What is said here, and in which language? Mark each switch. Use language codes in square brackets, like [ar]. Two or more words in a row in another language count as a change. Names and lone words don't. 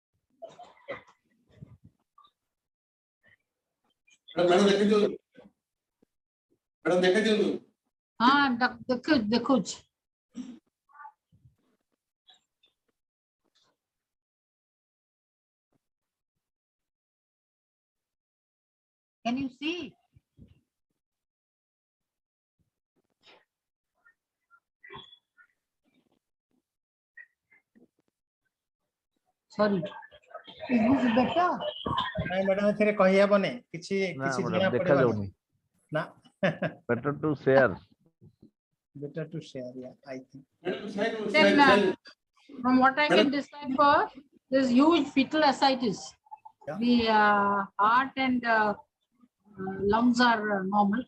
[en] देखो Can you see? Sorry. Is this better? [or] ନାଇଁ ମ୍ୟାଡାମ ଏଥିରେ କହିହେବନି କିଛି ନା କିଛି ମ୍ୟାଡାମ ଜଣା ଦେଖା ପଡିବନି ଯାଉନି ନା [en] better to share better to share, yeah, I think. Then, from what I can decipher, there's huge fetal ascites. Yeah. The heart and lungs are normal.